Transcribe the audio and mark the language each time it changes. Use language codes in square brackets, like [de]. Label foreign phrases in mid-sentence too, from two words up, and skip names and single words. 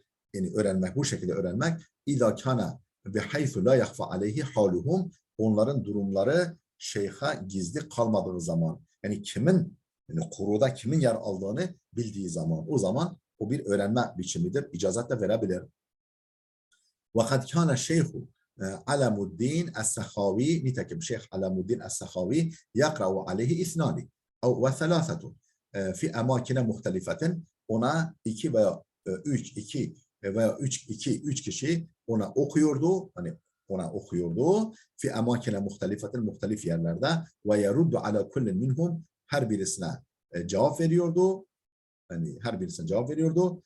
[tr] Yani öğrenmek, bu şekilde öğrenmek. [ar] إذا كان بحيث لا يخفى عليه حالهم, [tr] onların durumları şeyha gizli kalmadığı zaman. Yani kimin, yani kuruda kimin yer aldığını bildiği zaman, o zaman o bir öğrenme biçimidir. İcazet de verebilir. [ar] وَقَدْ كَانَ الشَّيْخُ [tr] Alamuddin Es-Sakhavi, nitekim Şeyh Alamuddin Es-Sakhavi [ar] يقرأ عليه اثنان وثلاثة في أماكن مختلفة, [tr] ona iki veya iki veya üç kişi ona okuyordu, hani ona okuyordu [ar] في أماكن مختلفة, [tr] muhtelif yerlerde, [ar] ويرد على كل منهم, [tr] her birisine cevap veriyordu, hani her birisine cevap veriyordu.